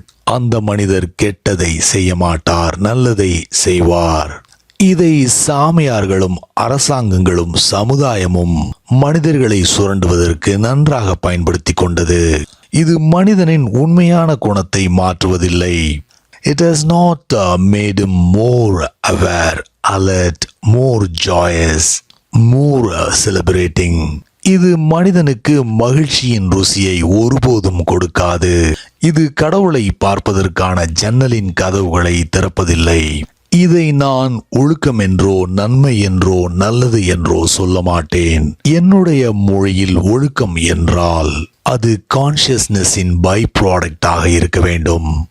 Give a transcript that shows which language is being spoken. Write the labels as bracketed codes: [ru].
[ta] அந்த மனிதர் கெட்டதை செய்ய மாட்டார், நல்லதை செய்வார். இதை சாமியார்களும் அரசாங்கங்களும் சமுதாயமும் மனிதர்களை சுரண்டுவதற்கு நன்றாக பயன்படுத்தி கொண்டது. இது மனிதனின் உண்மையான குணத்தை மாற்றுவதில்லை. [en] It has not made him more aware, alert, more joyous, more celebrating. [ta] இது மனிதனுக்கு மகிழ்ச்சியின் ருசியை ஒருபோதும் கொடுக்காது. இது கடவுளை பார்ப்பதற்கான ஜன்னலின் கதவுகளை திறப்பதில்லை. இதை நான் ஒழுக்கம் என்றோ நன்மை என்றோ நல்லது என்றோ சொல்ல மாட்டேன். என்னுடைய மொழியில் ஒழுக்கம் என்றால் அது கான்சியஸ்னஸின் பை ப்ராடக்டாக இருக்க வேண்டும்.